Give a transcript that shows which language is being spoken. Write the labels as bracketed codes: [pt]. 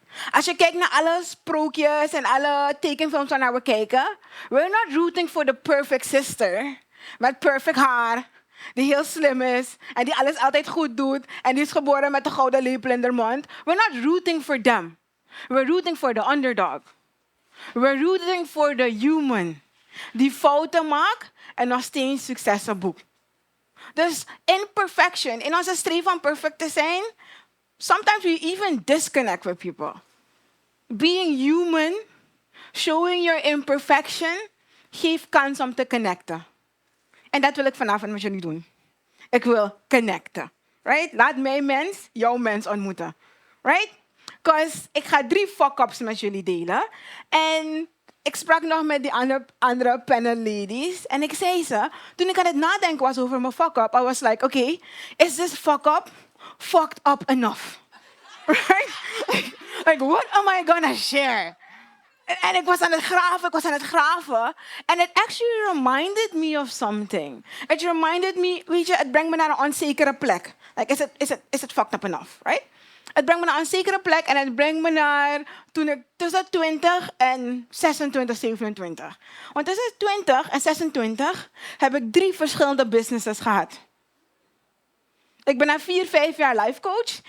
[nl] Als je kijkt naar alle sprookjes en alle tekenfilms waar we kijken, [en] we're not rooting for the perfect sister [nl] met perfect haar, die heel slim is en die alles altijd goed doet en die is geboren met een gouden lepel in haar mond. [en] We're not rooting for them. We're rooting for the underdog. We're rooting for the human [nl] die fouten maakt en nog steeds successen boekt. Dus imperfection, in onze streven om perfect te zijn, [en] sometimes we even disconnect with people. Being human, showing your imperfection, [nl] geeft kans om te connecten. En dat wil ik vanavond met jullie doen. Ik wil connecten. Right? Laat mijn mens jouw mens ontmoeten. Right? Because ik ga 3 fuck-ups met jullie delen. En ik sprak nog met die andere panel ladies. En ik zei ze, toen ik aan het nadenken was over mijn fuck-up, [en] I was like, okay, is this fuck-up fucked up enough? Right? Like, what am I gonna share? [nl] En ik was aan het graven. [en] En it actually reminded me of something. It reminded me, [nl] weet je, het brengt me naar een onzekere plek. [en] Like, is it fucked up enough, right? [nl] Het brengt me naar een onzekere plek en het brengt me naar toen ik tussen 20 en 26, 27. Want tussen 20 en 26 heb ik 3 verschillende businesses gehad. Ik ben na 4, 5 jaar life coach.